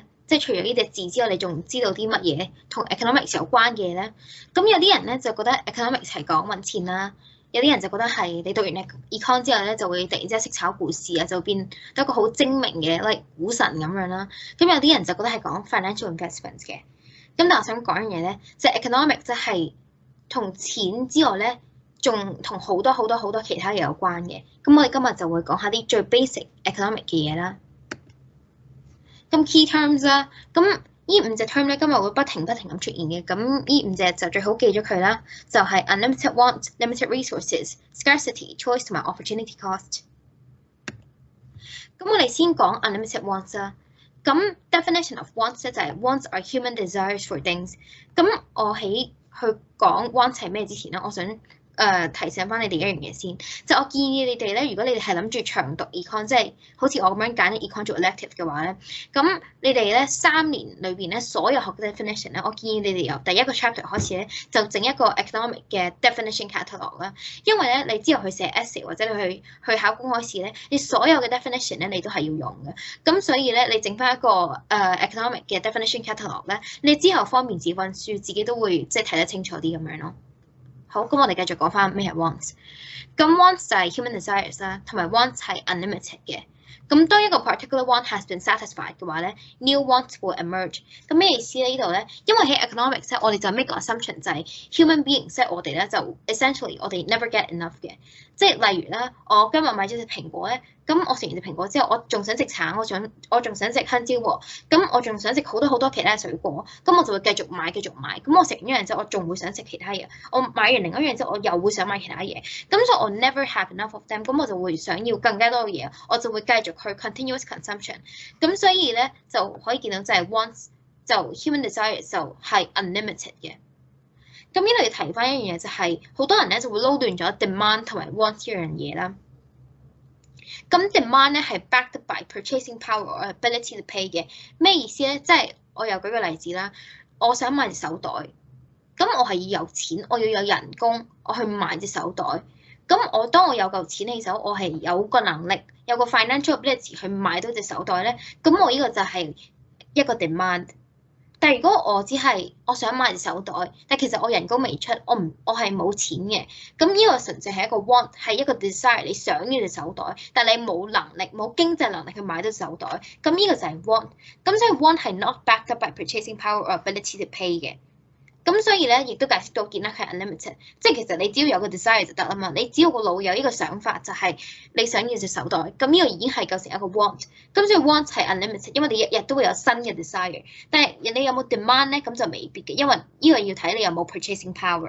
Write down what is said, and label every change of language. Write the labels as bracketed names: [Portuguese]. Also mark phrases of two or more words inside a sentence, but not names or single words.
[Cantonese] 即係除咗呢隻字之外，你仲知道啲乜嘢同 economics 有關嘅嘢咧？咁有啲人咧就覺得 economics 係講揾錢啦，有啲人就覺得係你讀完 econ 之後咧就會突然之間識炒股市啊，就變得一個好精明嘅like 股神咁樣啦。咁有啲人就覺得係講 [English] financial investments [Cantonese] 嘅。咁但係我想講樣嘢咧，即係 economics 即係同錢之外咧，仲同好多其他嘢有關嘅。咁我哋今日就會講下啲最 [English] basic economic [Cantonese] 嘅嘢啦。咁 [English] key terms [Cantonese] 啦，咁呢5隻 term 咧今日會不停咁出現嘅，咁呢5隻就最好記咗佢啦，就係 [English] unlimited want、limited resources、scarcity、choice [Cantonese] 同埋 [English] opportunity cost。 [Cantonese] 咁我哋先講 [English] unlimited wants [Cantonese] 啦。咁 [English] definition of wants [Cantonese] 咧就係 [English] wants are human desires for things。 [Cantonese] 咁我喺去講 wants 係咩之前咧，我想提醒翻你哋一樣嘢先，就我建議你哋咧，如果你哋係諗住長讀 econ， 即係好似我咁樣揀啲 econ 做 elective 嘅話咧，咁你哋咧3年裏邊咧所有學嘅 definition 咧，我建議你哋由第一個 chapter 開始咧，就整一個 economic 嘅 [English] definition catalog [Cantonese] 啦。因為咧你之後去寫 essay 或者你去考公開試咧，你所有嘅 definition 咧你都係要用嘅。咁所以咧你整翻一個economic 嘅 [English] definition catalog [Cantonese] 咧，你之後方便自己溫書，自己都會即係睇得清楚啲咁樣咯。好，咁我哋繼續講翻咩係 wants。咁 wants 就係 [English] human desires [Cantonese] 啦，同埋 wants 係 unlimited 嘅。咁當一個 [English] particular want has been satisfied [Cantonese] 嘅話咧 ， [English] new wants will emerge。 [Cantonese] 咁咩意思咧？呢度咧，因為喺 economics 咧，我哋就 make 個 assumption 就係 [English] human beings， [Cantonese] 即係我哋咧就 essentially 我哋 [English] never get enough [Cantonese] 嘅。即係例如咧，我今日買咗隻蘋果咧，咁我食完隻蘋果之後，我仲想食橙，我仲想食香蕉喎，咁我仲想食好多其他水果，咁我就會繼續買。咁我食完一樣之後，我仲會想食其他嘢。我買完另一樣之後，我又會想買其他嘢。咁所以我 [English] never have enough of them， [Cantonese] 咁我就會想要更加多嘅嘢，我就會繼續去 [English] continuous consumption。 [Cantonese] 咁所以咧就可以見到就係 wants 就 [English] human desire [Cantonese] 就係 unlimited 嘅。咁呢度要提翻一樣嘢就係好多人咧就會撈亂咗 demand 同埋 want 呢樣嘢啦。咁 demand 咧係 [English] backed by purchasing power or ability to pay [Cantonese] 嘅。咩意思咧？即係我又舉個例子啦，我想買隻手袋，咁我係要有錢，我要有人工，我去買隻手袋。咁當我有嚿錢起手，我係有個能力，有個 [English] financial ability [Cantonese] 去買到隻手袋咧，咁我呢個就係一個 demand。但係如果我只係我想買隻手袋，但其實我人工未出，我係冇錢嘅，咁呢個純粹係一個 want， 係一個 desire， 你想要隻手袋，但你冇能力冇經濟能力去買到手袋，咁呢個就係 want。咁所以 want 係 [English] not backed up by purchasing power or ability to pay [Cantonese] 嘅。咁所以咧，亦都解釋到見啦，係 unlimited， 即係其實你只要有個 desire 就得啦嘛。你只要個腦有呢個想法，就係你想要隻手袋，咁呢個已經係構成一個 want。咁所以 want 係 unlimited， 因為你日日都會有新嘅 desire。但係你有冇 demand 咧？咁就未必嘅，因為呢個要睇你有冇 [English] purchasing power。